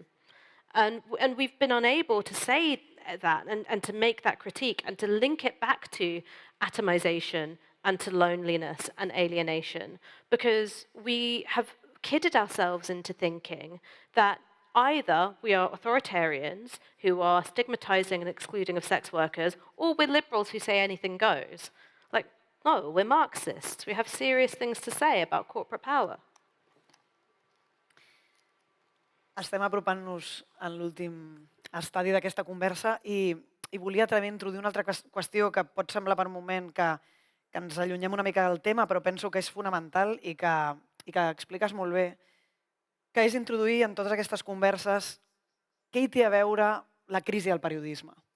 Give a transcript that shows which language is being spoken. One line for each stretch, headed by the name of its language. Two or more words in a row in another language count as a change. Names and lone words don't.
English: And we've been unable to say that and to make that critique and to link it back to atomization and to loneliness and alienation, because we have kidded ourselves into thinking that either we are authoritarians who are stigmatizing and excluding of sex workers, or we're liberals who say anything goes. Like, no, we're Marxists. We have serious things to say about corporate power.
Catalan: Estem apropant-nos en l'últim estadi d'aquesta conversa i volia també introduir una altra qüestió que pot semblar per un moment que ens allunyem una mica del tema, però penso que és fonamental i que expliques molt bé, que és introduir en totes aquestes converses què hi té a veure la crisi del periodisme.